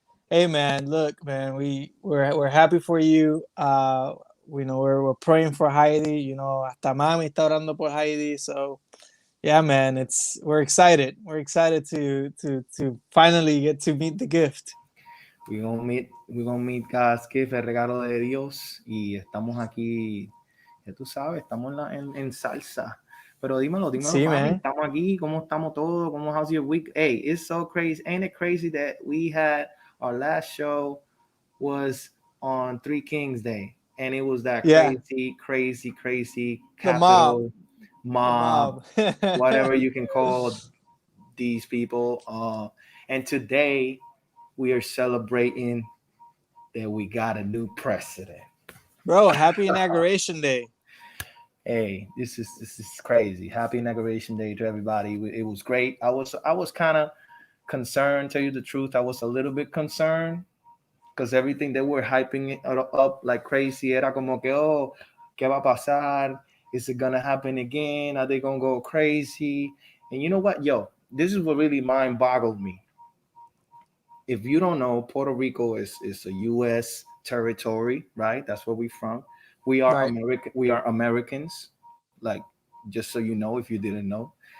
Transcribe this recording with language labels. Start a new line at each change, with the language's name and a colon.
English: Hey man, look, man, we're happy for you. We know we're praying for Heidi. You know,
Spanish: hasta mami está orando por Heidi.
English: So, yeah, man, we're excited. We're excited to finally get to meet the gift. We're gonna meet God's gift,
Spanish: el regalo de Dios, y estamos aquí, ya tú sabes, estamos en salsa. Pero dímelo, Sí, mami,
English: man.
Spanish: estamos aquí, ¿cómo estamos todos?
English: How's your week? Hey, it's so crazy. Ain't it crazy that we had our last show was on Three Kings Day, and it was that crazy capital mob, whatever you can call these people. And today we are celebrating that we got a new president. Bro, happy Inauguration Day. Hey, this is crazy. Happy Inauguration Day to everybody. It was great. I was kind of concerned, tell you the truth. I was a little bit concerned because everything they were hyping it up like crazy.
Spanish: Era como que, oh, ¿qué va a pasar?
English: Is it gonna happen again? Are they gonna go crazy? And you know what? Yo, this is what really mind boggled me. If you don't know, Puerto Rico is a U.S. territory, right? That's where we're from. We are Right. American. We are Americans, like, just so you know, if you didn't know.